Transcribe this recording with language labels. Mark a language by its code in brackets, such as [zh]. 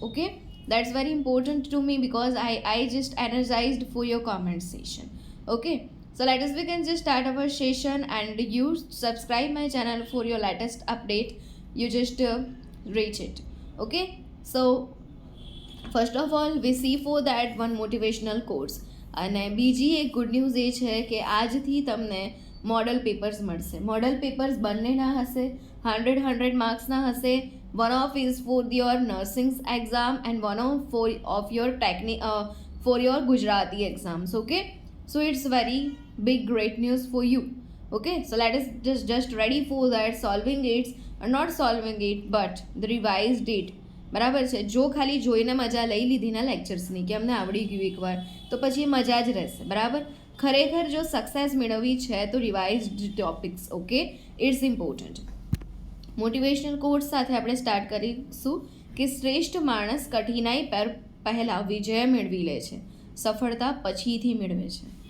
[en] Okay, that's very important to me because I just energized for your comment session. Okay, so let us begin just start our session and you subscribe my channel for your latest update. You just reach it. Okay, so first of all we see for that one motivational course. [gu] અને બીજી એક good news એ છે કે આજથી તમને model papers મળશે. Model papers બંનેના હશે, 100 માર્ક્સના હશે. [en] One of is for your nursing exam and one of for your for your Gujarati exams. Okay, so it's very big great news for you. Okay, so let us just ready for that, solving it or not solving it but the revised it. [gu] બરાબર છે. જો ખાલી જોઈને મજા લઈ લીધી ના લેક્ચર્સની કે અમને આવડી ગયું એકવાર તો પછી મજા જ રહેશે. બરાબર, ખરેખર જો સક્સેસ મેળવવી છે તો [en] Revised topics. Okay, it's important. [gu] Motivational course સાથે આપણે સ્ટાર્ટ કરીશું કે શ્રેષ્ઠ માણસ કઠિનાઈ પર પહેલાં વિજય મેળવી લે છે, સફળતા પછીથી મેળવે છે.